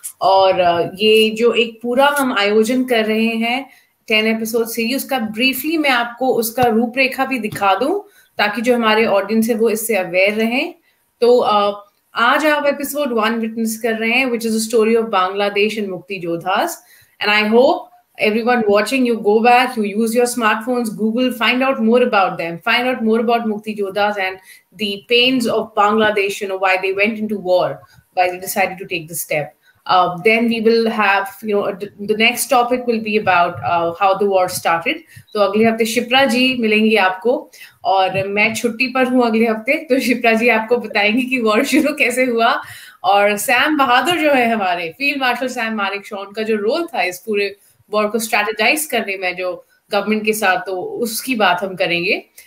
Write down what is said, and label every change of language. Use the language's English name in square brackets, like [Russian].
[Hindi] और ये जो एक पूरा हम आयोजन कर रहे हैं 10 एपिसोड सीरीज, उसका ब्रीफली मैं आपको उसका रूपरेखा भी दिखा दूं ताकि जो हमारे ऑडियंस है वो इससे अवेयर रहें। तो आज आप एपिसोड 1 विटनेस कर रहे हैं, [English] Which is a story of Bangladesh and Mukti Jodhas. And I hope everyone watching, you go back, you use your smartphones, Google, find out more about them, find out more about Mukti Jodhas and the pains of Bangladesh, why they went into war, why they decided to take the step. Then we will have, the next topic will be about how the war started. [Hindi] तो अगले हफ्ते शिप्रा जी मिलेंगी आपको, और मैं छुट्टी पर हूँ अगले हफ्ते, तो शिप्रा जी आपको बताएंगी कि वॉर शुरू कैसे हुआ। और सैम बहादुर जो है हमारे फील्ड मार्शल सैम मारिक शॉन का जो रोल था इस पूरे वॉर को स्ट्रेटेजाइज करने में जो गवर्नमेंट के साथ, तो उसकी बात हम करेंगे।